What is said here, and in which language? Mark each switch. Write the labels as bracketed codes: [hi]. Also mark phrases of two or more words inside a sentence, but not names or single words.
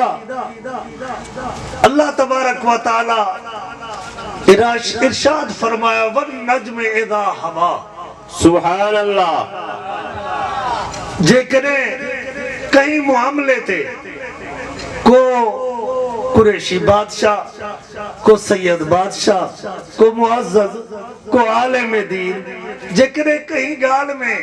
[hi] अल्लाह [ar] تبارك وتعالى [hi] इरशाद फरमाया [ar] والنجم إذا هوى. سبحان الله. [sd] जेकॾहिं कई मामले ते को कुरैशी बादशाह को सैयद बादशाह को मुअज़्ज़ज़ को आलिम दीन जेकॾहिं कई ॻाल्हि में